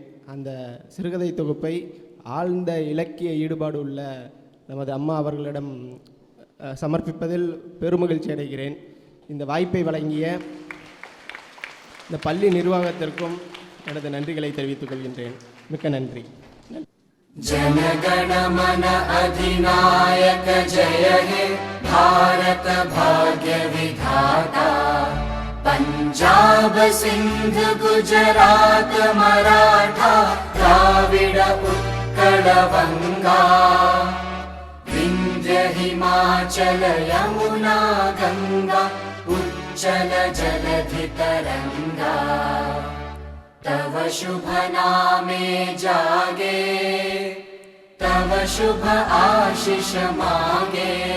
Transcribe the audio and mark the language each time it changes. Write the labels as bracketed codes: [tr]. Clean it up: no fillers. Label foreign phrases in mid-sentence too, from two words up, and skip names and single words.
[ta] அந்த சிறுகதை தொகுப்பை ஆழ்ந்த இலக்கிய ஈடுபாடு உள்ள நமது அம்மா அவர்களிடம் சமர்ப்பிப்பதில் பெருமகிழ்ச்சி அடைகிறேன். இந்த வாய்ப்பை வழங்கிய இந்த பள்ளி நிர்வாகத்திற்கும் எனது நன்றிகளை தெரிவித்துக் கொள்கின்றேன். மிக்க நன்றி. [bn] জনগণ মন অধিনায়ক জয় হে ভারত ভাগ্য বিধাতা পঞ্জাব সিন্ধ গুজরাত মরাঠা দ্রাবিড় উৎকল বঙ্গ বিন্ধ্য হিমাচল যমুনা গঙ্গা উচ্ছল জলধি তরঙ্গ তব শুভ নামে জাগে তব শুভ আশিস মাগে